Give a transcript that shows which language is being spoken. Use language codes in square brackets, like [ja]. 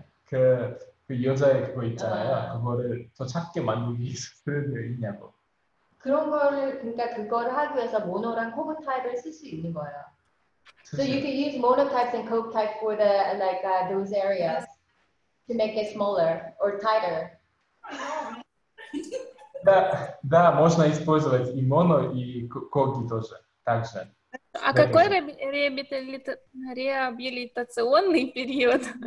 [ko] 그 여자의 그거 있잖아요. 그거를 더 작게 만들기 위해서 쓰는 게 있냐고. 그런 거를, 그러니까 그거를 하기 위해서 모노랑 코브 타입을 쓸 수 있는 거예요. [en] So you can use mono types and coke type for the those areas to make it smaller or tighter. [ru] Да, можно использовать и моно, и коги тоже, также. А какой реабилитационный период?